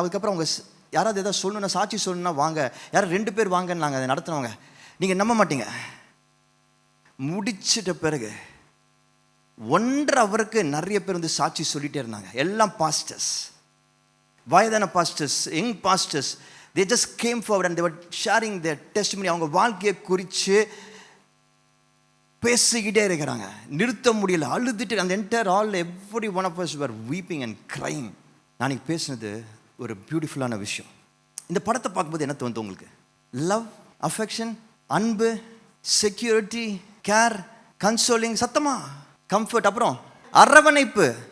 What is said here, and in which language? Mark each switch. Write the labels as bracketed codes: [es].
[ta] அதுக்கப்புறம் அவங்க யாராவது எதாவது சொல்லணும்னா, சாட்சி சொல்லணும்னா வாங்க, யாரும் 2 பேர் வாங்கன்னு நாங்கள் அதை நடத்துனவங்க. நீங்கள் நம்ப மாட்டீங்க, முடிச்சிட்ட பிறகு 1.5 ஹவருக்கு நிறைய பேர் வந்து சாட்சி சொல்லிகிட்டே இருந்தாங்க. எல்லாம் பாஸ்டர்ஸ், வயதான pastors, young pastors. [en] they just came forward and they were sharing their testimony. [ta] அவங்க வாழ்க்கையை குறித்து பேசிக்கிட்டே இருக்கிறாங்க, நிறுத்த முடியல, அழுதுட்டு. அந்த [en] Entire all every one of us were weeping and crying. [ta] நான் பேசினது ஒரு பியூட்டிஃபுல்லான விஷயம். இந்த படத்தை பார்க்கும்போது என்ன தோணுது உங்களுக்கு? [en] love, affection, [ta] அன்பு, [en] security, care, consoling, [ta] சத்தமா [en] comfort, [ta] அப்புறம் அரவணைப்பு.